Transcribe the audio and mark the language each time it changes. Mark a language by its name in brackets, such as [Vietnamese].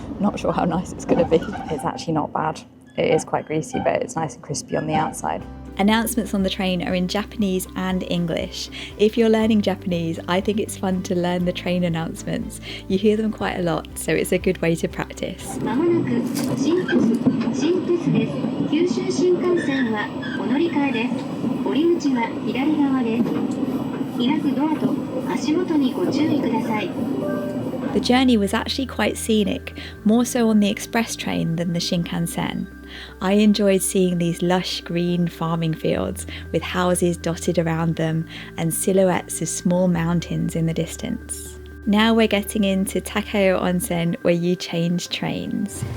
[English] Not sure how nice it's going to be. It's actually not bad. It is quite greasy, but it's nice and crispy on the outside. Announcements on the train are in Japanese and English. If you're learning Japanese, I think it's fun to learn the train announcements. You hear them quite a lot, so it's a good way to practice. [Japanese] 間もなく新鳥栖です。九州新幹線はお乗り換えです。降り口は左側です。開くドアと足元にご注意ください。 [English] The journey was actually quite scenic, more so on the express train than the Shinkansen. I enjoyed seeing these lush green farming fields with houses dotted around them and silhouettes of small mountains in the distance. Now we're getting into Takeo Onsen, where you change trains.